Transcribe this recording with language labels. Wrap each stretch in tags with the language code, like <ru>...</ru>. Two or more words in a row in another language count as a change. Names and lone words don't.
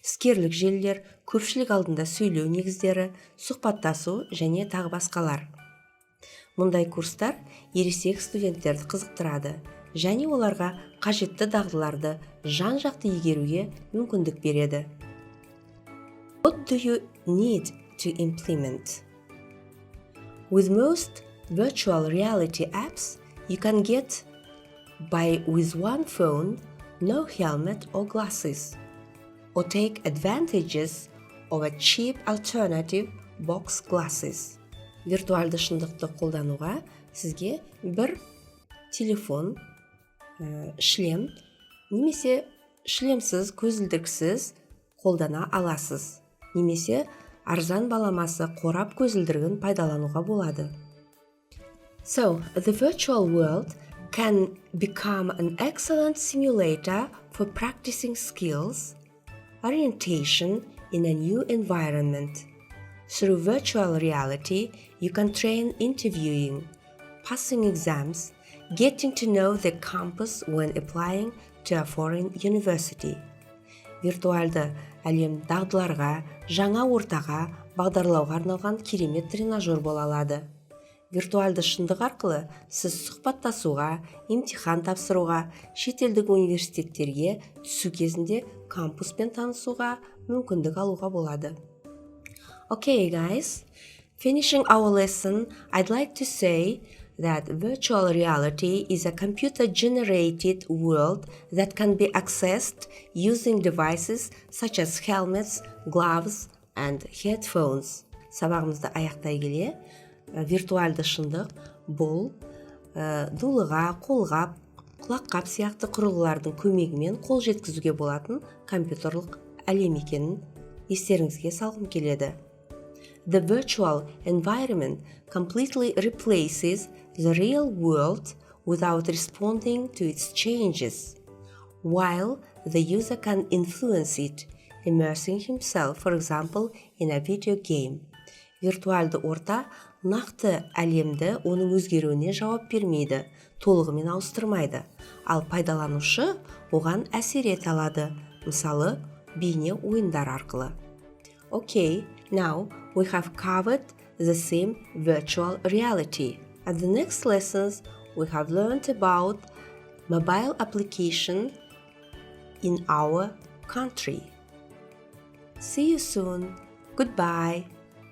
<kk>іскерлік желілер, көпшілік алдында сөйлеу негіздері, сұхбаттасу және тағы басқалар. Мұндай курстар ересек студенттерді қызықтырады және оларға қажетті дағдыларды жан-жақты игеруге мүмкіндік береді.</kk> <en>What do you need to implement? With most virtual reality apps, you can get by with one phone, no helmet or glasses, or take advantages of a cheap alternative box glasses.</en> <kk>Виртуалды шындықты қолдануға сізге бір телефон, шлем, немесе шлемсіз, көзілдіріксіз қолдана аласыз. Немесе арзан баламасы қорап көзілдірігін пайдалануға болады.</kk> <en>So, the virtual world can become an excellent simulator for practicing skills, orientation in a new environment. Through virtual reality, you can train interviewing, passing exams, getting to know the campus when applying to a foreign university.</en> <kk>Виртуалды әлем дағдыларға, жаңа ортаға, бағдарлауға арналған керемет тренажер бола алады. Виртуалды шындық арқылы сіз сұхбаттасуға, имтихан тапсыруға, шетелдік университеттерге түсу кезінде кампуспен танысуға мүмкіндік алуға болады.</kk> <en>Okay, guys, finishing our lesson, I'd like to say that virtual reality is a computer-generated world that can be accessed using devices such as helmets, gloves, and headphones.</en> <kk>Сабағымызды аяқтай келе, виртуалды шындық бұл дулыға, қолғап, құлаққап сияқты құрылғылардың көмегімен қол жеткізуге болатын компьютерлік әлем екенін естеріңізге салғым келеді.</kk> <en>The virtual environment completely replaces the real world without responding to its changes, while the user can influence it, immersing himself, for example, in a video game.</en> <kk>Виртуалды орта нақты әлемді оның өзгеруіне жауап бермейді, толығымен ауыстырмайды, ал пайдаланушы оған әсер ете алады, мысалы, бейне ойындар арқылы.</kk> <en>Okay, now we have covered the theme virtual reality. At the next lessons, we have learned about mobile application in our country. See you soon. Goodbye.</en>